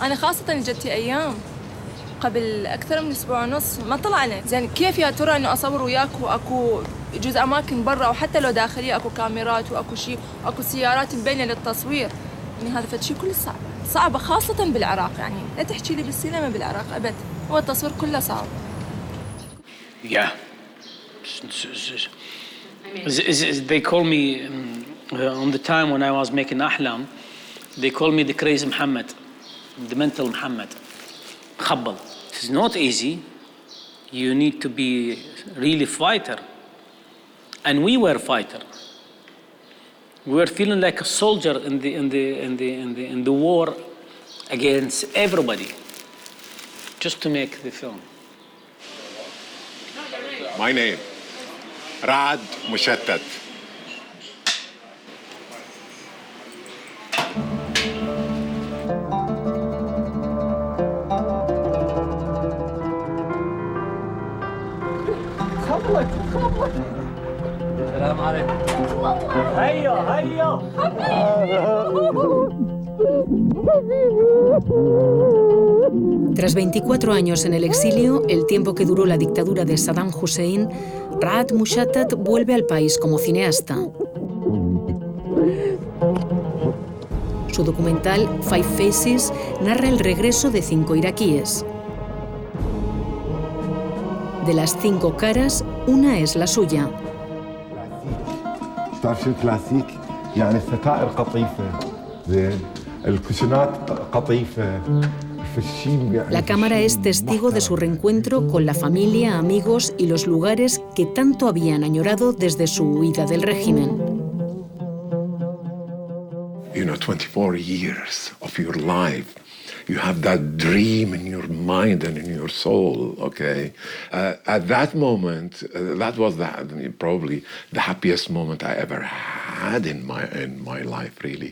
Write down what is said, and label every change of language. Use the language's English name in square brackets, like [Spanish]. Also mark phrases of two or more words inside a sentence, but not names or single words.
[Arabic] أنا خاصة جتي أيام قبل أكثر من أسبوع ونص ما طلعنا زين كيف يا ترى إنه أصور وياك وأكو يجوز أماكن برا أو حتى لو داخلية أكو كاميرات وأكو شيء أكو سيارات مبينة للتصوير يعني هذا فد شيء كله صعبة خاصة بالعراق يعني لا تحكي لي بالسينما بالعراق أبد هو التصوير كله صعب. [English] Yeah. They call me on the time when I was making Ahlam, they call me the crazy Muhammad, the mental Muhammad. خبل. It's not easy. You need to be really fighter. And we were fighter. We were feeling like a soldier in the war against everybody, just to make the film. My name, Rad Mushattat. [Arabic] السلام عليكم. هيا هيا. [Spanish] Tras 24 años en el exilio, el tiempo que duró la dictadura de Saddam Hussein, Rad Mushattat vuelve al país como cineasta. Su documental Five Faces narra el regreso de 5 iraquíes. De las 5 caras, una es la suya. [Arabic] تعرف شو كلاسيك؟ يعني الستائر قطيفة، زين، الكوشنات قطيفة. [Spanish] La cámara es testigo de su reencuentro con la familia, amigos y los lugares que tanto habían añorado desde su huida del régimen. [English] You know, 24 years of your life. You have that dream in your mind and in your soul, okay? At that moment, that was probably the happiest moment I ever had in my life, really.